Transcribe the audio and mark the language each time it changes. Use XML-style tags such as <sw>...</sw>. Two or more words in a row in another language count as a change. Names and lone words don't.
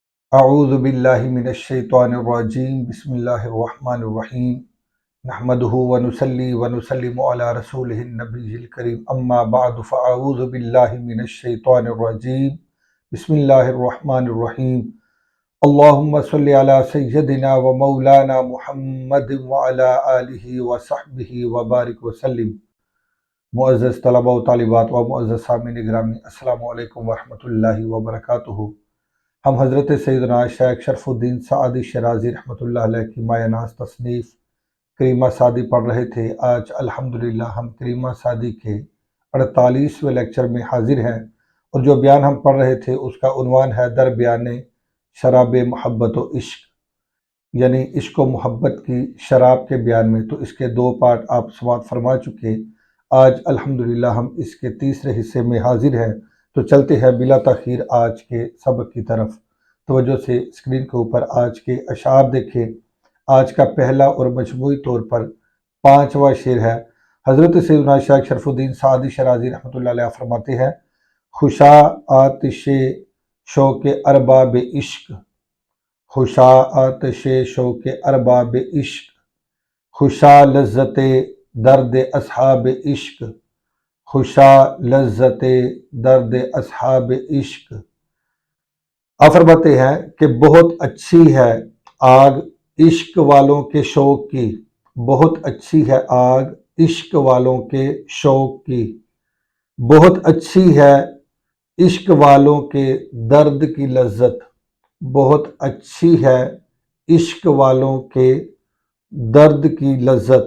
<ar>اعوذ باللہ من الشیطان الرجیم بسم اللہ الرحمن الرحیم نحمدہ ونصلی ونسلم علی رسولہ النبی الکریم اما بعد فاعوذ باللہ من الشیطان الرجیم بسم اللہ الرحمن الرحیم اللہم صلی علی سیدنا و مولانا محمد وعلی آلہ وصحبہ وبارک وسلم۔</ar> <ur>معزز طلبہ و طالبات و معزز سامعین گرامی،</ur> <ar>السلام علیکم ورحمۃ اللہ وبرکاتہ۔</ar> <ur>ہم حضرت سیدنا شیخ شرف الدین سعدی شرازی</ur> <ar>رحمۃ اللہ علیہ</ar> <ur>کی مایہ ناز تصنیف کریمہ سعدی پڑھ رہے تھے۔ آج الحمدللہ ہم کریمہ سعدی کے 48ویں لیکچر میں حاضر ہیں، اور جو بیان ہم پڑھ رہے تھے اس کا عنوان ہے</ur> <fa>در بیان شراب محبت و عشق،</fa> <ur>یعنی عشق و محبت کی شراب کے بیان میں۔ تو اس کے 2 پارٹ آپ سماعت فرما چکے۔ آج الحمدللہ ہم اس کے تیسرے حصے میں حاضر ہیں، تو چلتے ہیں بلا تاخیر آج کے سبق کی طرف۔ توجہ سے اسکرین کے اوپر آج کے اشعار دیکھیں۔ آج کا پہلا اور مجموعی طور پر 5واں شعر ہے۔ حضرت سیدنا شیخ شرف الدین سعدی شرازی</ur> <ar>رحمۃ اللہ علیہ</ar> <ur>فرماتے ہیں:</ur> <fa>خوشا آتش شوق ارباب عشق، خوشا آتش شوق ارباب عشق، خوشا لذت درد اصحاب عشق، خوشا لذت درد اصحاب عشق۔</fa> <ur>آپ فرماتے ہیں کہ بہت اچھی ہے آگ عشق والوں کے شوق کی، بہت اچھی ہے آگ عشق والوں کے شوق کی، بہت اچھی ہے عشق والوں کے درد کی لذت، بہت اچھی ہے عشق والوں کے درد کی لذت۔</ur>